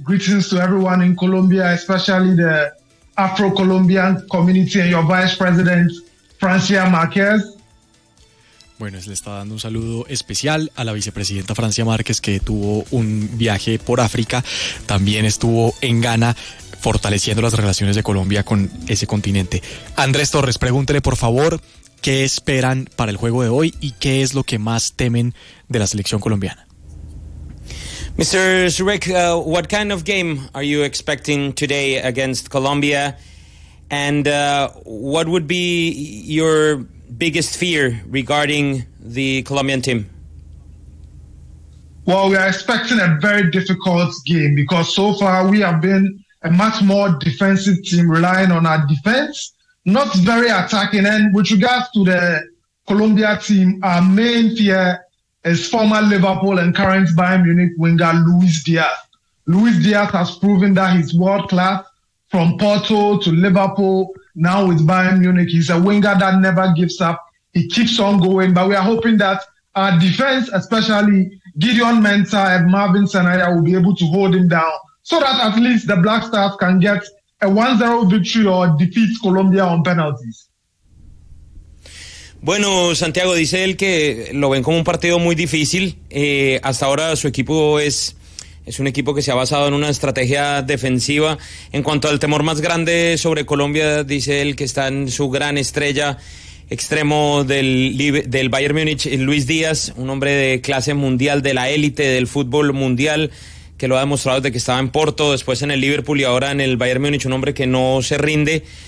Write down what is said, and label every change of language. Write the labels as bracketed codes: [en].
[en] Greetings to everyone in Colombia, especially the Afro-Colombian community and your vice president, Francia Márquez. [es] Bueno, se le está dando un saludo especial a la vicepresidenta Francia Márquez, que tuvo un viaje por África. También estuvo en Ghana, fortaleciendo las relaciones de Colombia con ese continente. Andrés Torres, pregúntele, por favor, ¿qué esperan para el juego de hoy y qué es lo que más temen de la selección colombiana? [en] Mr. Surek, what kind of game are you expecting today against Colombia? And what would be your biggest fear regarding the Colombian team? Well, we are expecting a very difficult game because so far we have been a much more defensive team, relying on our defense, not very attacking. And with regards to the Colombia team, our main fear is former Liverpool and current Bayern Munich winger Luis Diaz. Luis Diaz has proven that he's world class, from Porto to Liverpool, now with Bayern Munich. He's a winger that never gives up. He keeps on going. But we are hoping that our defense, especially Gideon Mensah and Marvin Senaya, will be able to hold him down, so that at least the Black Stars can get a 1-0 victory or defeat Colombia on penalties. [es] Bueno, Santiago, dice él que lo ven como un partido muy difícil. Hasta ahora su equipo es un equipo que se ha basado en una estrategia defensiva. En cuanto al temor más grande sobre Colombia, dice él que está en su gran estrella, extremo del Bayern Múnich, Luis Díaz, un hombre de clase mundial, de la élite del fútbol mundial, que lo ha demostrado desde que estaba en Porto, después en el Liverpool y ahora en el Bayern Múnich, un hombre que no se rinde.